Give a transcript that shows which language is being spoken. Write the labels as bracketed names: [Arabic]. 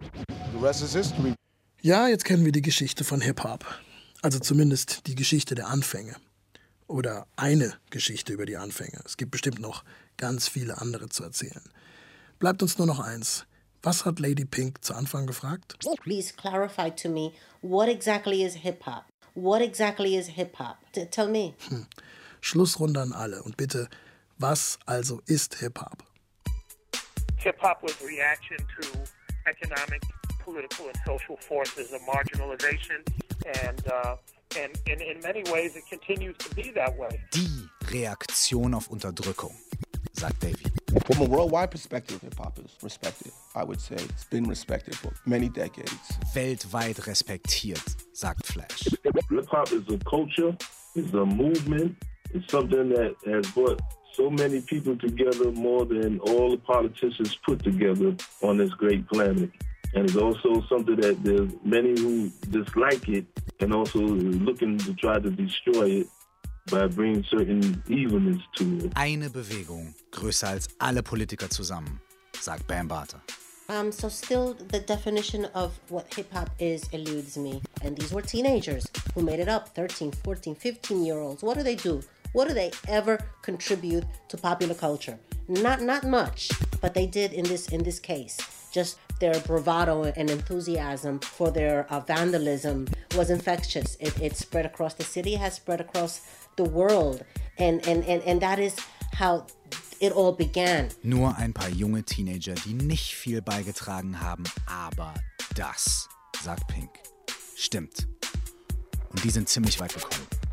[English] the rest is history. [German] Ja, jetzt kennen wir die Geschichte von Hip-Hop. Also zumindest die Geschichte der Anfänge. Oder eine Geschichte über die Anfänge. Es gibt bestimmt noch ganz viele andere zu erzählen. Bleibt uns nur noch eins. Was hat Lady Pink zu Anfang gefragt? [English] Please clarify to me, what exactly is hip-hop? What exactly is hip-hop? Tell me. [German] Schlussrunde an alle und bitte, was also ist Hip-Hop? [English] Hip-Hop was reaction to economic, political and social forces of marginalization and in many ways it continues to be that way. [German] Die Reaktion auf Unterdrückung, sagt David. [English] From a worldwide perspective, Hip-Hop is respected. I would say it's been respected for many decades. [German] Weltweit respektiert, sagt Flash. [English] Hip-Hop is a culture, is a movement, is something that has brought so many people together more than all the politicians put together on this great planet. And it's also something that there's many who dislike it and also looking to try to destroy it. By bringing certain evilness to it. [German] Eine Bewegung, größer als alle Politiker zusammen, sagt Bam Barter. [English] So still the definition of what hip-hop is eludes me. And these were teenagers who made it up, 13, 14, 15-year-olds. What do they do? What do they ever contribute to popular culture? Not much, but they did in this case. Just their bravado and enthusiasm for their vandalism was infectious. It spread across the city, has spread across the world, and that is how it all began. [German] Nur ein paar junge Teenager, die nicht viel beigetragen haben, aber das, sagt Pink, stimmt. Und die sind ziemlich weit gekommen.